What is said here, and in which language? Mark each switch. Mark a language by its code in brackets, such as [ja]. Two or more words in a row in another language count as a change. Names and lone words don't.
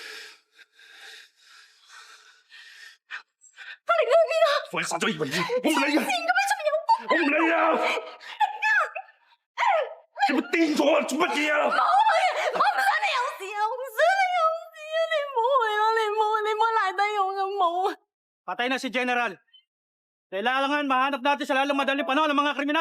[yue] 阿玲，你去邊啊？快殺咗葉雲我唔理啊！我唔理啊！你咪癲咗啊！做乜嘢啊？我唔想你有事啊！我唔想你有事啊！你唔好去啊！你唔好賴低我咁冇啊！ [tl] Patay na si General. Kailangan mahanap natin sa lalong madaling panahon ng mga kriminal.